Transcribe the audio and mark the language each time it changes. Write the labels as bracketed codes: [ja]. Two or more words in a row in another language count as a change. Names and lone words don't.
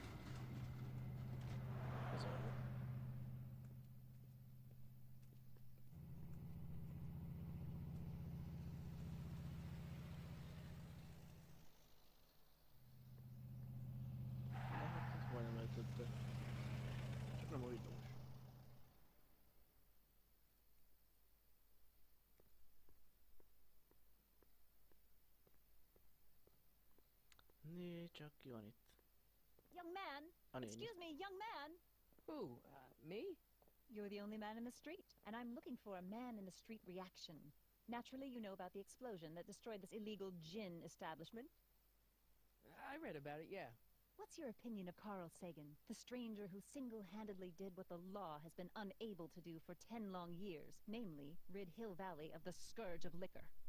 [hu] Ez olyan. Majdnem eltötte. Csak nem a villamos. Né, csak ki van itt? [en] Young man, [hu] A néni. [en] excuse me, young man. Who? Me? You're the only man in the street, and I'm looking for a man in the street reaction. Naturally, you know about the explosion that destroyed this illegal gin establishment. I read about it, yeah. What's your opinion of Carl Sagan, the stranger who single-handedly did what the law has been unable to do for 10 long years, namely, rid Hill Valley of the scourge of liquor?